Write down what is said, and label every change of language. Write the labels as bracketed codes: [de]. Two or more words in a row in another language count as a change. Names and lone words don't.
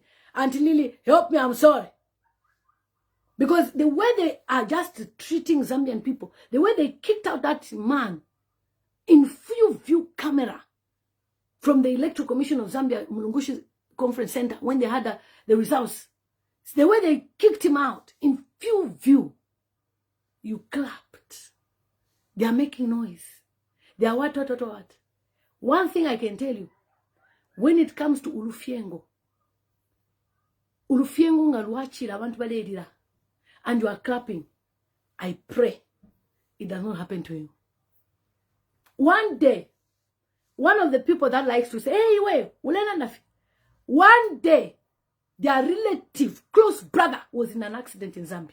[en] Auntie Lily, help me, I'm sorry. Because the way they are just treating Zambian people, the way they kicked out that man in full view camera from the Electoral Commission of Zambia, Mulungushi Conference Center, when they had the results, the way they kicked him out in full view, you clapped. They are making noise. They are what? One thing I can tell you, when it comes to [bem] Ulufiengo ngaluachira abantu baledira, [en] and you are clapping, I pray it does not happen to you. One day, one of the people that likes to say, hey, wait, one day, their relative, close brother, was in an accident in Zambia.